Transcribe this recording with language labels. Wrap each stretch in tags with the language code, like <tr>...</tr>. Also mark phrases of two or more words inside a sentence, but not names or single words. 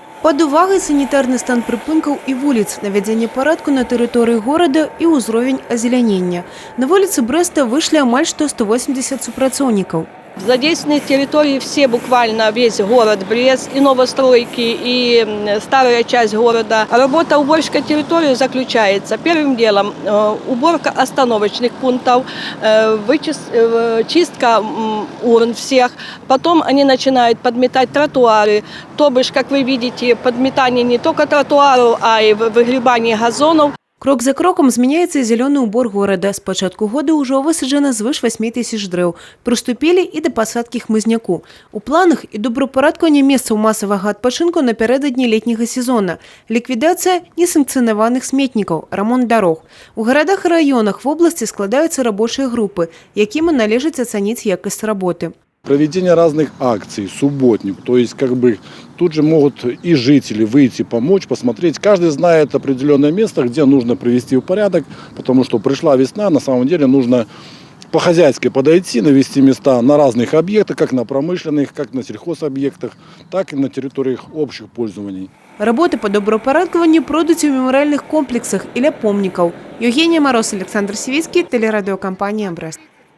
<be>Пад увагай санітарны стан прыпынкаў і вуліц, навядзенне парадку на тэрыторыі горада і ўзровень азелянення. На вуліцы Брэста вышлі амаль што 180 супрацоўнікаў.</be> <ru>Задействованы территории все, буквально весь город Брест, и новостройки, и старая часть города. Работа уборщика территории заключается первым делом уборка остановочных пунктов, чистка урн всех. Потом они начинают подметать тротуары. То бишь, как вы видите, подметание не только тротуаров, а и выгребание газонов.</ru> <be>Крок за кроком змяняецца і зялёны ўбор горада. З пачатку года ўжо высаджана звыш 8000 дрэў. Прыступілі і да пасадкі хмызняку. У планах і добрапарадкаванне месцаў масавага адпачынку напярэдадні летняга сезона, ліквідацыя несанкцыянаваных сметнікаў, рамонт дарог. У гарадах і раёнах в обласці складаюцца рабочыя групы, якім належыць ацаніць якасць работы.</be> <ru>Проведение разных акций, субботник, то есть тут же могут и жители выйти, помочь, посмотреть. Каждый знает определенное место, где нужно привести в порядок, потому что пришла весна, на самом деле нужно по-хозяйски подойти, навести места на разных объектах, как на промышленных, как на сельхозобъектах, так и на территориях общих пользований.</ru> <be>Работы по добрапарадкаванню пройдуць у мемарыяльных комплексах і ля помнікаў.</be> <ru>Евгения Мороз, Александр Сивицкий, телерадиокомпания «Брест».</ru>